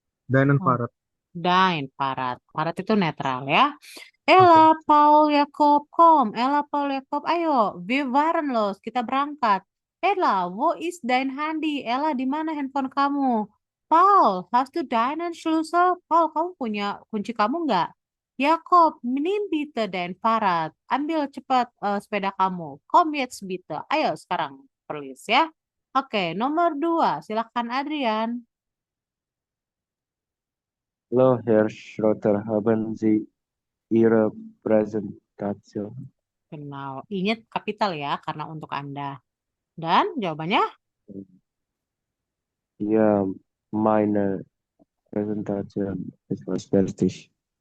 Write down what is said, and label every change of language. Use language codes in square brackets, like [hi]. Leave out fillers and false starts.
[de] Deinen Fahrrad. dein Fahrrad. [id] Fahrrad itu netral ya. Ella, Paul, Jakob, [de] kom. [id] Ella, Paul, Jakob, ayo. [de] Wir fahren los. [id] Kita berangkat. [de] Ella, wo ist dein Handy? Ella, [id] di mana handphone kamu? [de] Paul, hast du deinen Schlüssel? [id] Paul, kamu punya kunci kamu nggak? [de] Jakob, nimm bitte dein Fahrrad. [id] Ambil cepat sepeda kamu. [de] Komm jetzt bitte. [id] Ayo sekarang, please ya. Oke, nomor 2. Silakan Adrian. [de] Hallo, Herr Schrotter, haben Sie Ihre Präsentation? Genau. [id] Ingat kapital ya, karena untuk Anda. Dan jawabannya? [de] Ja, meine Präsentation ist fast fertig.